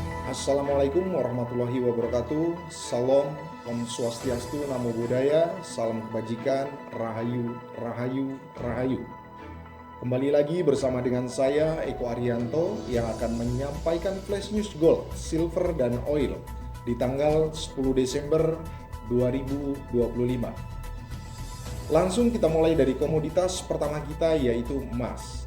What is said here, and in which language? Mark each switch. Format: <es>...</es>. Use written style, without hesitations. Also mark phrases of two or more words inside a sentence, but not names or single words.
<ar>السلام عليكم ورحمة الله وبركاته.</ar> <id>Salam,</id> <ban>Om Swastiastu,</ban> <pi>Namo Buddhaya,</pi> <id>salam kebajikan, Rahayu, Rahayu, Rahayu. Kembali lagi bersama dengan saya, Eko Arianto, yang akan menyampaikan</id> <en>Flash News Gold, Silver,</en> <id>dan Oil di tanggal 10 Desember 2025. Langsung kita mulai dari komoditas pertama kita, yaitu emas.</id>